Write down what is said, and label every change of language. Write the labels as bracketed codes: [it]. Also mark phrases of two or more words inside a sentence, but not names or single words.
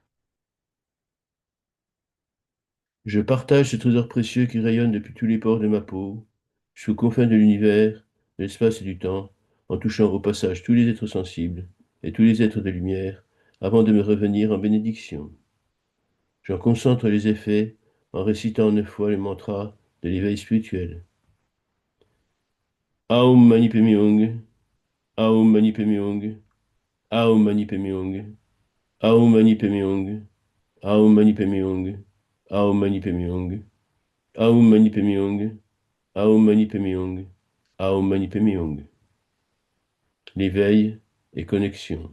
[fr] Je partage ce trésor précieux qui rayonne depuis tous les pores de ma peau, jusqu'aux confins de l'univers, de l'espace et du temps, en touchant au passage tous les êtres sensibles et tous les êtres de lumière, avant de me revenir en bénédiction. J'en concentre les effets en récitant 9 fois le mantra de l'éveil spirituel. [sa] ॐ मणि पद्मे हूँ, ॐ मणि पद्मे हूँ, ॐ मणि पद्मे हूँ, ॐ मणि पद्मे हूँ, ॐ मणि पद्मे हूँ, ॐ मणि पद्मे हूँ, ॐ मणि पद्मे हूँ, ॐ मणि पद्मे हूँ, ॐ मणि पद्मे हूँ. [fr] L'éveil et connexion.